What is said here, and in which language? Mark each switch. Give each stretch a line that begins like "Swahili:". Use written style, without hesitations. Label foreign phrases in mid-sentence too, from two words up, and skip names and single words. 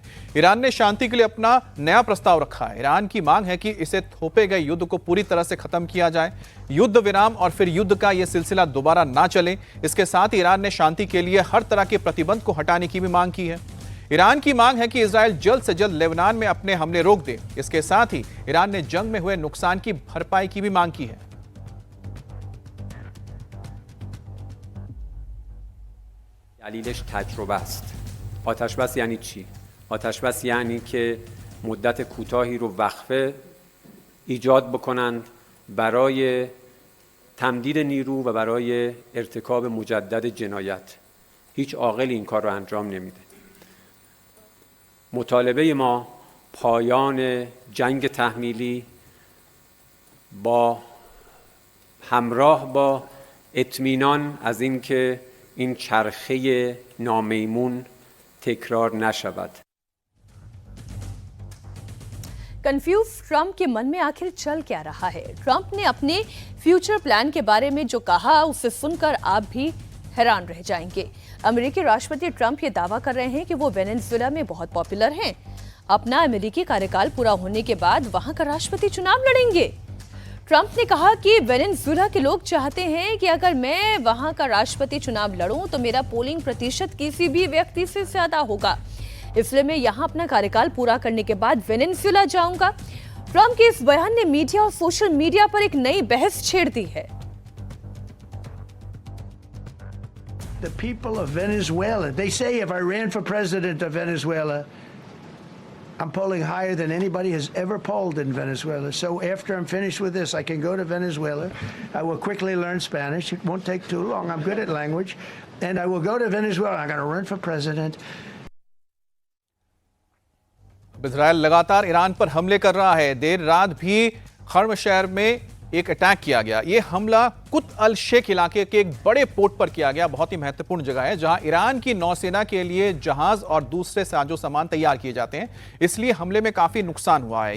Hindi: ईरान ने शांति के लिए अपना नया प्रस्ताव रखा है। ईरान की मांग है कि इसे थोपे गए युद्ध को पूरी तरह से खत्म किया जाए, युद्ध विराम और फिर युद्ध का यह सिलसिला दोबारा ना चले। इसके साथ ईरान ने शांति के लिए हर तरह के प्रतिबंध को हटाने की भी मांग की है। ईरान की मांग है कि इजराइल जल्द से जल्द लेबनान में अपने हमले रोक दे। इसके साथ ही ईरान ने जंग में हुए नुकसान की भरपाई की भी मांग की है।
Persian: دلیلش تجربه است. آتش بس یعنی چی؟ آتش بس یعنی که مدت کوتاهی رو وقفه ایجاد بکنن برای تمدید نیرو و برای ارتکاب مجدد جنایت. هیچ عاقلی این کار رو انجام نمیده. مطالبه ما پایان جنگ تحمیلی با همراه با اطمینان از اینکه این چرخه نامیمون تکرار نشود.
Hindi: कंफ्यूज ट्रंप के मन में आखिर चल क्या रहा है? ट्रंप ने अपने
English: future plan
Hindi: के बारे में जो कहा उसे सुनकर आप भी हैरान रह जाएंगे। अमेरिकी राष्ट्रपति ट्रंप ये दावा कर रहे हैं कि वो वेनेजुएला में बहुत पॉपुलर हैं। अपना अमेरिकी कार्यकाल पूरा होने के बाद वहां का राष्ट्रपति चुनाव लड़ेंगे। ट्रंप ने कहा कि वेनेजुएला के लोग चाहते हैं कि अगर मैं वहां का राष्ट्रपति चुनाव लड़ूं तो मेरा पोलिंग प्रतिशत किसी भी व्यक्ति से ज्यादा होगा, इसलिए मैं यहां अपना कार्यकाल पूरा करने के बाद वेनेजुएला जाऊंगा। ट्रंप के इस बयान ने मीडिया और
English: social media
Hindi: पर एक नई बहस छेड़ दी है।
English: The people of Venezuela, they say if I ran for president of Venezuela, I'm polling higher than anybody has ever polled in Venezuela. So after I'm finished with this, I can go to Venezuela. I will quickly learn Spanish. It won't take too long. I'm good at language. And I will go to Venezuela. I'm going to run for president.
Hindi: इजराइल लगातार ईरान पर हमले कर रहा है। देर रात भी खर्म शहर में एक अटैक किया गया। यह हमला कुत अल शेख इलाके के एक बड़े पोर्ट पर किया गया। बहुत ही महत्वपूर्ण जगह है जहां ईरान की नौसेना के लिए जहाज और दूसरे साजो सामान तैयार किए जाते हैं, इसलिए हमले में काफी नुकसान हुआ है।